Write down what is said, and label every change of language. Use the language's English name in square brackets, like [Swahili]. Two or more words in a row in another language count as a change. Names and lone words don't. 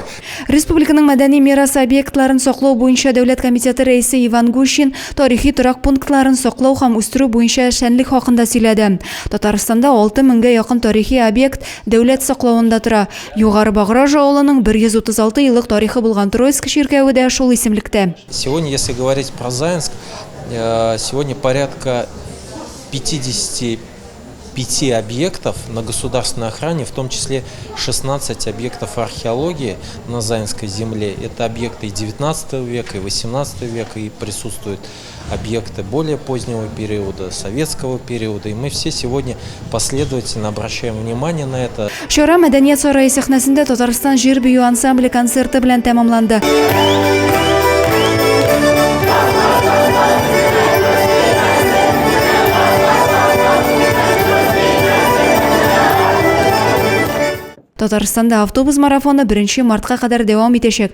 [Tatar] Республиканың мәдәни мирас объектларын саклау буенча дәүләт комитеты рәисе Иван Гущин тарихи торак пунктларын саклау һәм үстерү буенча эшчәнлек хакында сөйләде. Татарстанда 6000-гә якын тарихи объект дәүләт саклауында тора. Югары Баграж авылының 136 еллык тарихы булган Троицк чиркәве дә шул исемлектә. [Russian] Сегодня, если говорить про Заинск, сегодня порядка 55 объектов на государственной охране, в том числе 16 объектов археологии на Заинской земле. Это объекты и 19 века, и 18 века, и присутствуют объекты более позднего периода, советского периода. И мы все сегодня последовательно обращаем внимание на это. [Tatar] Чара мәдәният сарае сәхнәсендә Татарстан җир бию ансамбле концерты белән тәмамланды. Татарстанда автобус марафоны 1 мартка кадәр дәвам итәчәк.